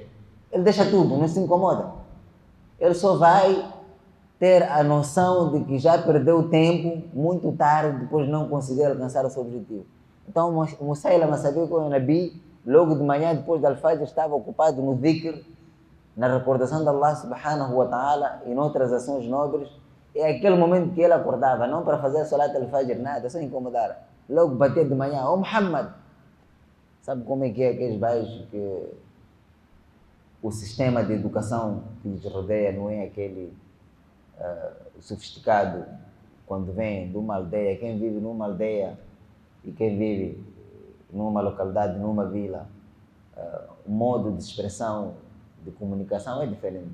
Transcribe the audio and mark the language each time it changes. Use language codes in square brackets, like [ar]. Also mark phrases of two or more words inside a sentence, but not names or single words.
[pt] Ele deixa tudo, não se incomoda. Ele só vai ter a noção de que já perdeu tempo muito tarde, depois não conseguir alcançar o seu objetivo. Então Musailama sabia que o Nabi, logo de manhã, depois da Al-Fajr, estava ocupado no dhikr, na recordação de Allah [ar] سبحانه وتعالى [pt] e noutras ações nobres. É aquele momento que ele acordava, não para fazer [ar] صلاة الفجر, [pt] nada, só incomodar. Logo bater de manhã: "Ó Muhammad." Sabe como é que é aqueles bairros que o sistema de educação que lhes rodeia não é aquele sofisticado? Quando vem de uma aldeia, quem vive numa aldeia e quem vive numa localidade, numa vila, o modo de expressão, de comunicação é diferente.